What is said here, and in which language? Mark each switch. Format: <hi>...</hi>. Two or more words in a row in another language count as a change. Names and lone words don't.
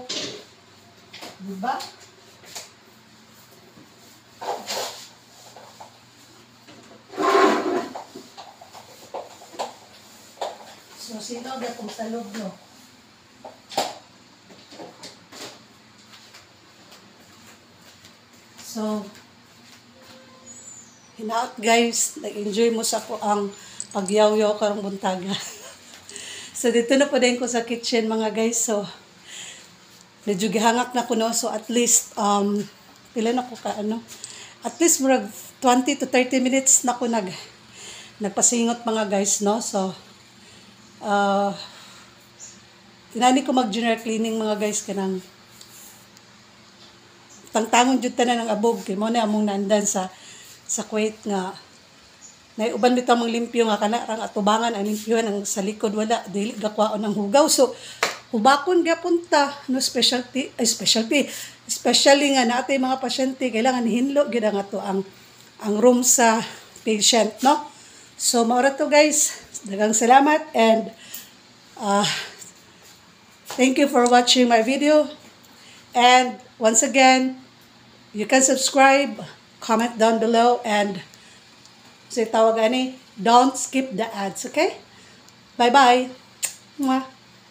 <ceb>Diba? So, sino gatong salog no? So, hinaot guys, nag-enjoy mo sa ko ang pagyaw-yaw karong buntaga. So, dito na po din ko sa kitchen mga guys. So, medyo gihangak na ko no. So, at least, pila na ko ka ano. At least,</ceb> <en>20 to 30 minutes</en> <ceb>na ko nagpasingot mga guys no. So, tinani ko mag-</ceb> <en>general cleaning</en> <ceb>mga guys kanang tangtangon jud tanan ng abog kay mo na among nandan sa Kuwait nga naiuban bitaw mang limpyo nga kana rang atubangan ang limpyuhan ang sa likod wala dili gakwaon ng hugaw so hubakon gyapon ta no especially nga natay mga pasyente kailangan hinlo gyud nga to ang room sa patient no. So mao ra to guys, daghang salamat</ceb> <en>and thank you for watching my video. And once again, you can subscribe, comment down below, and say</en> <ceb>tawag ani,</ceb> <en>don't skip the ads, okay? Bye-bye. Mwah.</en>